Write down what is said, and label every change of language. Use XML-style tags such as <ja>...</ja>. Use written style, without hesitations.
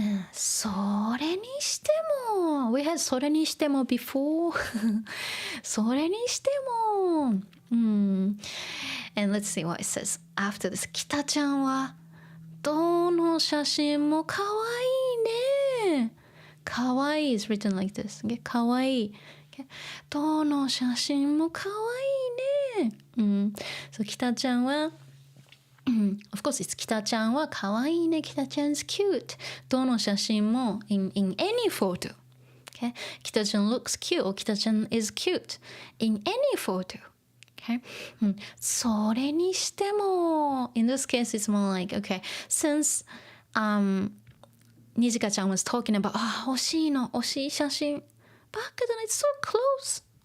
<ja>それにしても</ja> <en>We had それにしても before.</en> <ja>それにしても</ja> <en>And let's see what it says after this.</en> <ja>北ちゃんはどの写真もかわいいね。</ja> <en>かわいい is written like this. Okay? かわいい。Okay?</en> <ja>どの写真もかわいいね。So 北ちゃんは</ja> <en>Of course, it's</en> <ja>北ちゃんはかわいいね。</ja> <en>北ちゃん is cute.</en> <ja>どの写真も</ja> <en>in any photo. Okay? 北ちゃん looks cute or 北ちゃん is cute in any photo. Okay? それにしても in this case, it's more like, okay, since Nijika-chan was talking about</en> <ja>惜しいの、惜しい写真ばっかだな</ja> <en>It's so close.</en>